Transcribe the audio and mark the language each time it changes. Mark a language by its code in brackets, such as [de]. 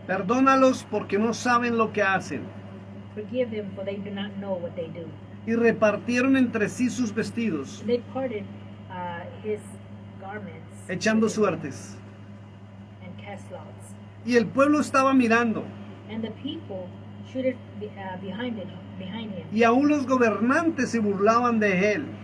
[es] perdónalos porque no saben lo que hacen. [en] forgive them, for they do not know what they do. [es] Y repartieron entre sí sus vestidos, [en] They parted his garments [es] echando suertes. [en] and cast lots. [es] Y el pueblo estaba mirando, [en] And the people shooted behind him. [es] y aún los gobernantes se burlaban de él,